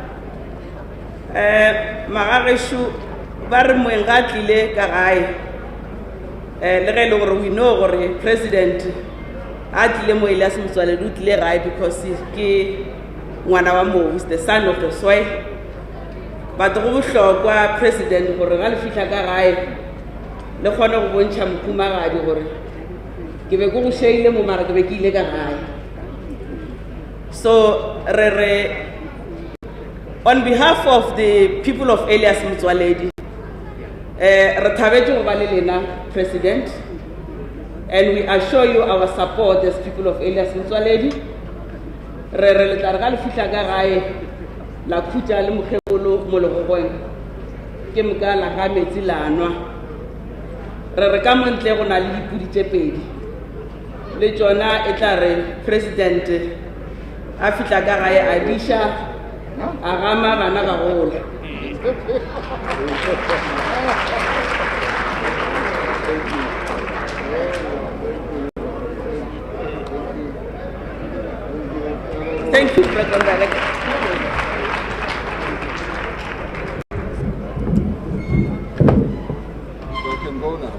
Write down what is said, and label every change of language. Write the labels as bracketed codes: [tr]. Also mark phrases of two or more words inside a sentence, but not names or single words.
[nso] Magareshu bare moenga tlile ka gae. Le ge le gore [en] we know [nso] gore President a tlile mo Elias Motsoaledi o tlile gae because ke ngwana wa mo, [en] is the son of the soil. [nso] But go bohlokwa President gore ga le fihla ka gae le kgone go bontšha mokhumagadi gore ke be go sheile mo mara ke be ke ile ka gae. [en] So on behalf of the people of Elias Motsoaledi, [nso] re thabetse go ba le lena President, [en] and we assure you our support as people of Elias Motsoaledi. [nso] Re le tla re ga le fihla ka gae la khutša le mokgekolo mo legogong ke moka la ga metsi la nwa. Re ka montle go na le dipudi tše pedi le tšona e tla re President a fihla ka gae a diša a gama bana ba gola. [en] Thank you, Program Director. You can go now.